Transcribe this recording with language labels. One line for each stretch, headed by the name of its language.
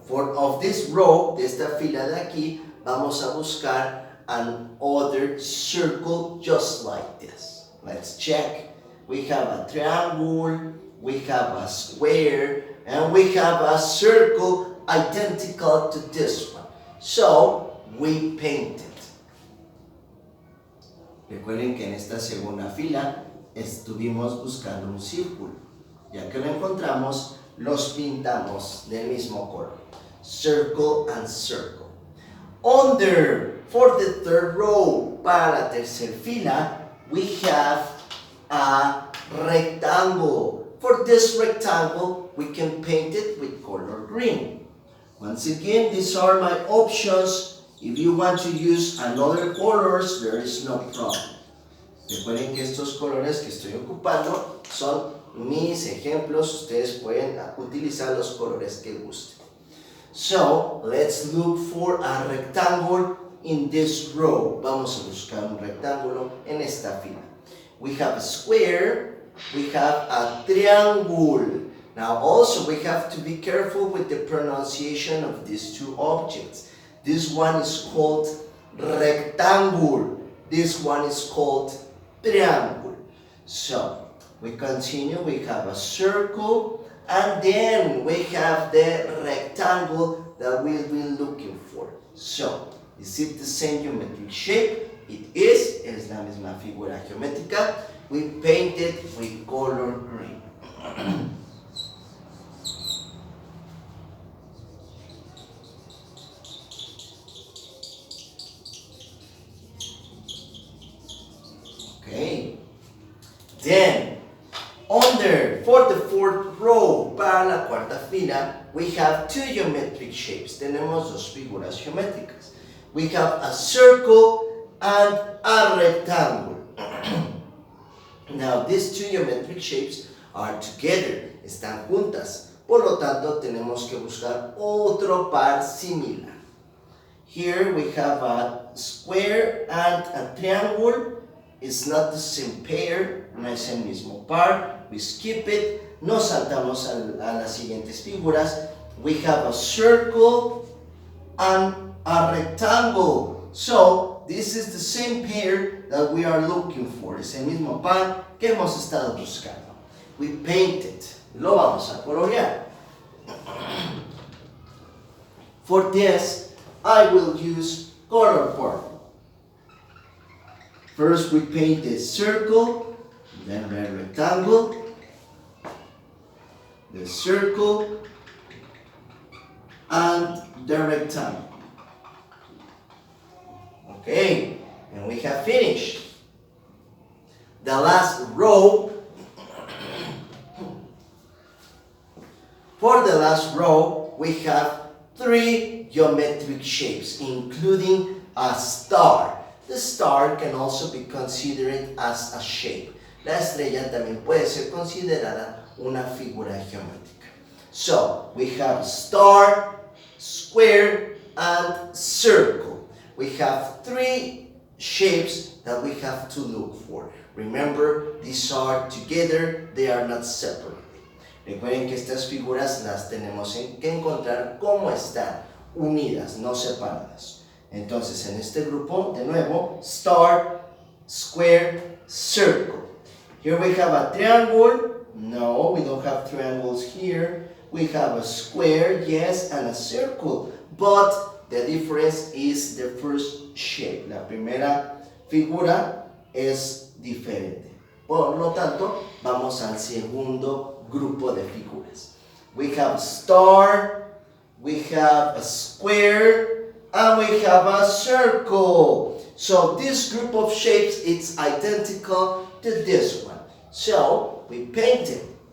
English: Of this row,
Spanish: de esta fila de aquí, vamos a buscar
English: another circle just like this. Let's check. We have a triangle, we have a square, and we have a circle identical to this one. So, we paint it.
Spanish: Recuerden que en esta segunda fila estuvimos buscando un círculo. Ya que lo encontramos, los pintamos del mismo color.
English: Circle and circle. Under, for the third row,
Spanish: para la tercera fila,
English: we have a rectangle. For this rectangle, we can paint it with color green. Once again, these are my options. If you want to use another colors, there is no problem.
Spanish: Recuerden que estos colores que estoy ocupando son mis ejemplos. Ustedes pueden utilizar los colores que gusten.
English: So, let's look for a rectangle in this row.
Spanish: Vamos a buscar un rectángulo en esta fila.
English: We have a square, we have a triangle. Now also we have to be careful with the pronunciation of these two objects. This one is called rectangle. This one is called triangle. So, we continue, we have a circle, and then we have the rectangle that we'll be looking for. So, is it the same geometric shape? It is.
Spanish: Es la misma figura geométrica.
English: We paint it with color green. Okay. Then, for the fourth row,
Spanish: para la cuarta fila,
English: we have two geometric shapes.
Spanish: Tenemos dos figuras geométricas.
English: We have a circle and a rectangle. Now, these two geometric shapes are together,
Spanish: están juntas. Por lo tanto, tenemos que buscar otro par similar.
English: Here we have a square and a triangle. It's not the same pair,
Spanish: no es el mismo par.
English: We skip it.
Spanish: Nos saltamos a las siguientes figuras.
English: We have a circle and a rectangle. So, So, this is the same pair that we are looking for.
Spanish: Es el mismo pan que hemos estado buscando.
English: We paint it.
Spanish: Lo vamos a colorear.
English: For this, I will use color purple. First, we paint the circle, then the rectangle, the circle, and the rectangle. Okay, and we have finished. The last row, for the last row, we have 3 geometric shapes, including a star. The star can also be considered as a shape.
Spanish: La estrella también puede ser considerada una figura geométrica.
English: So, we have star, square, and circle. We have 3 shapes that we have to look for. Remember, these are together, they are not separate.
Spanish: Recuerden que estas figuras las tenemos que encontrar como están, unidas, no separadas. Entonces, en este grupo, de nuevo, star, square, circle.
English: Here we have a triangle. No, we don't have triangles here. We have a square, yes, and a circle. But the difference is the first shape.
Spanish: La primera figura es diferente. Por lo tanto, vamos al segundo grupo de figuras.
English: We have star, we have a square, and we have a circle. So this group of shapes is identical to this one. So we paint it.